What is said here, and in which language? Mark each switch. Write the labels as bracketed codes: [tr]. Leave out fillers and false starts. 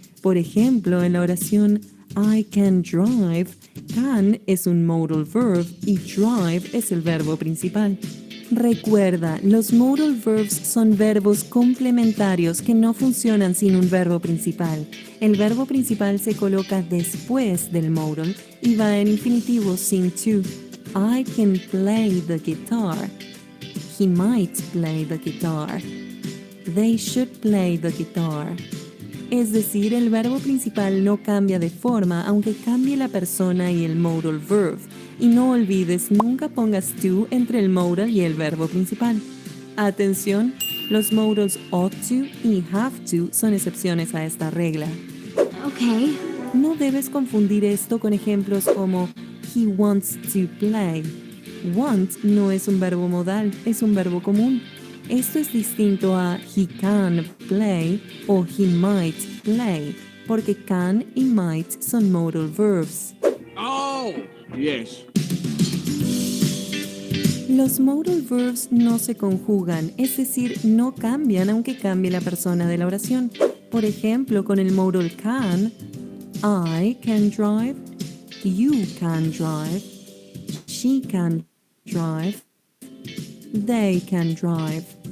[es] Por ejemplo, en la oración [en] I can drive, [es] can es un modal verb y drive es el verbo principal. Recuerda, los modal verbs son verbos complementarios que no funcionan sin un verbo principal. El verbo principal se coloca después del modal y va en infinitivo sin to. [en] I can play the guitar. He might play the guitar. They should play the guitar. [es] Es decir, el verbo principal no cambia de forma aunque cambie la persona y el modal verb. Y no olvides, nunca pongas to entre el modal y el verbo principal. Atención, los modals ought to y have to son excepciones a esta regla. [en] Okay. [es] No debes confundir esto con ejemplos como [en] he wants to play. [es] Want no es un verbo modal, es un verbo común. Esto es distinto a [en] he can play [es] o [en] he might play, [es] porque can y might son modal verbs. [en] Oh, yes. [es] Los modal verbs no se conjugan, es decir, no cambian aunque cambie la persona de la oración. Por ejemplo, con el modal can, [en] I can drive, you can drive, [es] she can drive, they can drive.